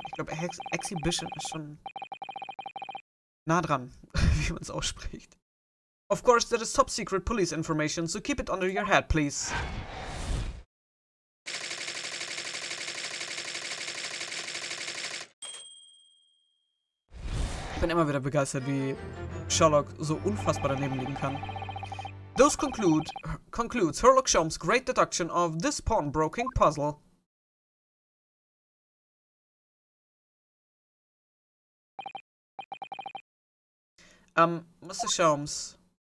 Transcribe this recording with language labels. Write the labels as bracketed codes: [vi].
[de] Ich glaube, Exhibition ist schon nah dran, wie man es ausspricht. [en] Of course, that is top secret police information, so keep it under your hat, please. [de] Ich bin immer wieder begeistert, wie Sherlock so unfassbar daneben liegen kann. [en] Those concludes Sherlock Holmes' great deduction of this pawnbroking puzzle. Mr. Holmes.